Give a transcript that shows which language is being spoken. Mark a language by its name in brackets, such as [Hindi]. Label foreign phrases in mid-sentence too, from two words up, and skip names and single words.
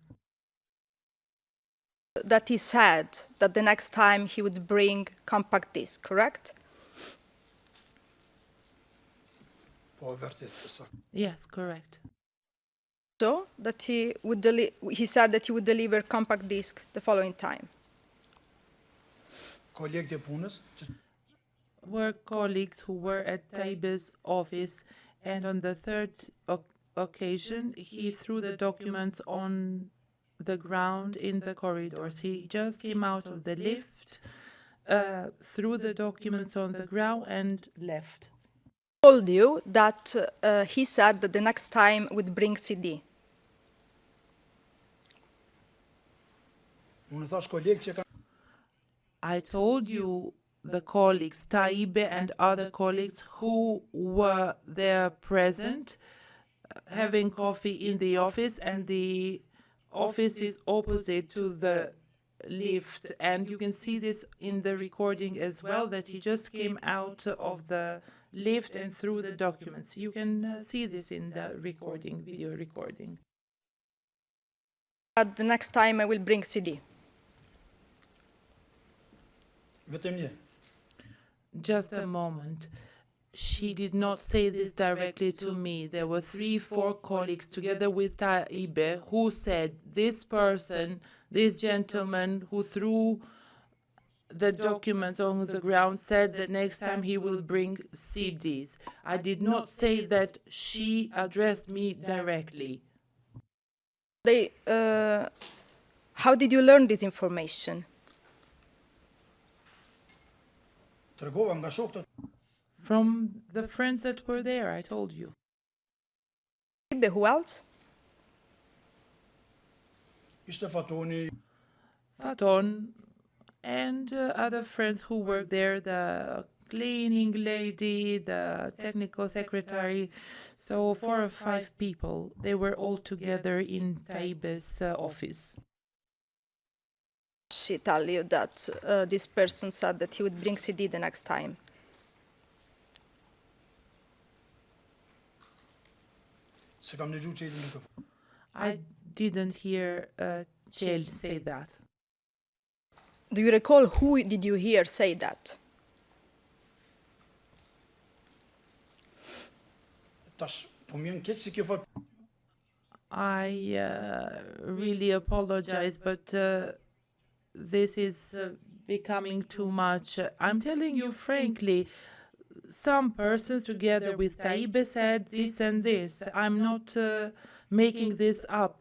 [English] That he said that the next time he would bring compact disc, correct? Yes, correct. So that he said that he would deliver compact disc the following time. [Albanian] kolegët e punës që [English] were colleagues who were at Taibe's office, and on the third occasion, he threw the documents on the ground in the corridors. He just came out of the lift, threw the documents on the ground, and left. Told you that he said that the next time would bring CD. [Albanian] unë thash kolegë që kanë [English] I told you the colleagues, Taibe and other colleagues who were there present, having coffee in the office, and the office is opposite to the lift. And you can see this in the recording as well, that he just came out of the lift and threw the documents. You can see this in the recording, video recording. But the next time I will bring CD. [Albanian] vetëm një. [English] Just a moment. She did not say this directly to me. There were 3-4 colleagues together with Taibe who said this person, this gentleman who threw the documents on the ground, said that next time he will bring CDs. I did not say that she addressed me directly. How did you learn this information? [Albanian] Tregova nga shokët. [English] From the friends that were there, I told you. Who else? [Albanian] Ishte Fatoni, [English] Faton and other friends who worked there, the cleaning lady, the technical secretary. So 4 or 5 people, they were all together in Taibe's office. She tell you that this person said that he would bring CD the next time. [Albanian] se kam dëgjuar Çelin nuk e. [English] I didn't hear Chel say that. Do you recall who did you hear say that? [Albanian] Tash po më vjen keq si kjo fat. [English] I really apologize, but this is becoming too much. I'm telling you frankly, some persons together with Taibe said this and this. I'm not making this up.